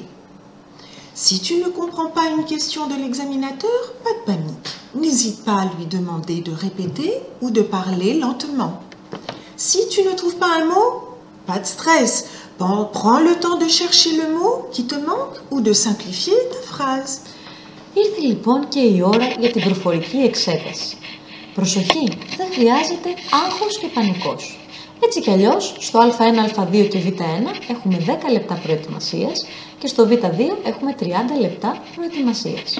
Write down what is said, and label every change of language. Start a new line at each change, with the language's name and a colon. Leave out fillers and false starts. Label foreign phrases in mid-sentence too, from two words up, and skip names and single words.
French: Si tu ne comprends pas une question de l'examinateur, pas de panique. N'hésite pas à lui demander de répéter ou de parler lentement. Si tu ne trouves pas un mot, pas de stress. Prends le temps de chercher le mot qui te manque ou de simplifier ta phrase.
Greek: Ήρθε λοιπόν και η ώρα για την προφορική εξέταση. Προσοχή, δεν χρειάζεται άγχος και πανικός. Έτσι κι αλλιώς, στο Α1, Α2 και Β1 έχουμε 10 λεπτά προετοιμασίας και στο Β2 έχουμε 30 λεπτά προετοιμασίας.